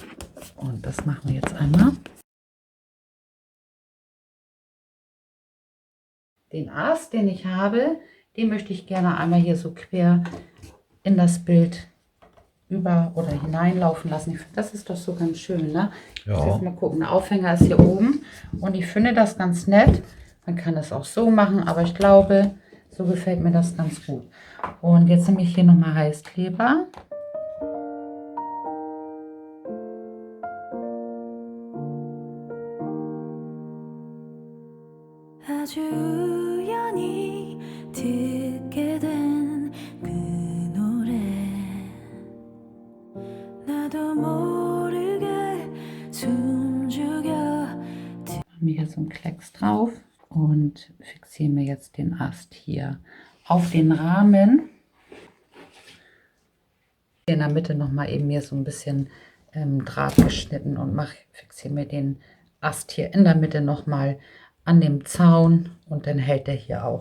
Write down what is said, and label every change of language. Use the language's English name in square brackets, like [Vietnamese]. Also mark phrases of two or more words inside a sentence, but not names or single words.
[German] Und das machen wir jetzt einmal. Den Ast, den ich habe, den möchte ich gerne einmal hier so quer in das Bild über oder hineinlaufen lassen. Ich finde, das ist doch so ganz schön, ne? Ja. Ich muss mal gucken, der Aufhänger ist hier oben und ich finde das ganz nett. Man kann es auch so machen, aber ich glaube, so gefällt mir das ganz gut. Und jetzt nehme ich hier nochmal Heißkleber. [Korean] 아주 우연히 듣게 된 그 노래 나도 모르게 숨죽여 [German] Machen wir hier so einen Klecks drauf und fixieren wir jetzt den Ast hier auf den Rahmen. In der Mitte nochmal eben hier so ein bisschen Draht geschnitten und fixieren wir den Ast hier in der Mitte nochmal an dem Zaun und dann hält der hier auch.